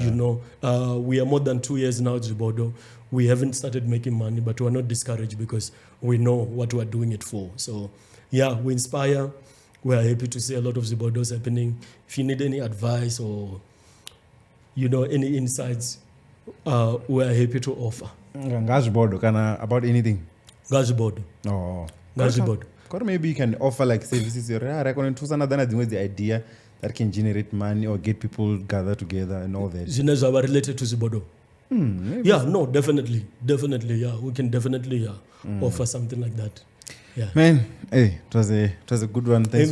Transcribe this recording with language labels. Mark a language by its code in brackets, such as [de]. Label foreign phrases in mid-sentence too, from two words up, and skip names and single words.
[en] You know, we are more than 2 years now at Zwibodo. We haven't started making money, but we're not discouraged because we know what we're doing it for. So, yeah, we inspire. We're happy to see a lot of Zwibodos happening. If you need any advice or, you know, any insights, we're happy to offer. Zwibodo, about anything? Zwibodo. Oh. Zwibodo. Or maybe you can offer like services. I reckon the idea that can generate money or get people gathered together and all that. Zinezwa are related to Zwibodo. Yeah, no, definitely. Yeah, we can definitely offer something like that. Yeah. Man, hey, it was a good one. Thanks,